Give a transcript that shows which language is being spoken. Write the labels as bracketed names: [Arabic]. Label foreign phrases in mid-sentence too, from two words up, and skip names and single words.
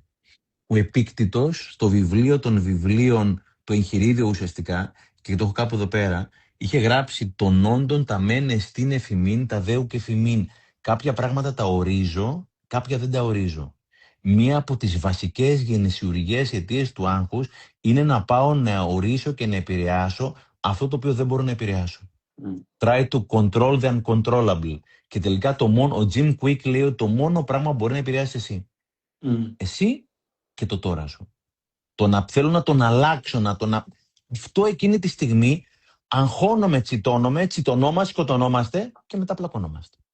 [Greek] Ο Επίκτητος, στο βιβλίο των βιβλίων, το εγχειρίδιο ουσιαστικά, και το έχω κάπου εδώ πέρα, είχε γράψει «Των όντων τα μεν εστίν εφημίν, τα δέου και εφημίν». Κάποια πράγματα τα ορίζω, κάποια δεν τα ορίζω. Μία από τις βασικές γενεσιουργές αιτίες του άγχους είναι να πάω να ορίσω και να επηρεάσω αυτό το οποίο δεν μπορώ να επηρεάσω. [English] Try to control the uncontrollable. [Greek] Και τελικά ο Jim Quick λέει ότι το μόνο πράγμα που μπορεί να επηρεάσει εσύ. Εσύ και το τώρα σου. Το να θέλω να τον αλλάξω, αυτό εκείνη τη στιγμή αγχώνομαι, τσιτωνόμαστε, σκοτωνόμαστε και μετά πλακωνόμαστε.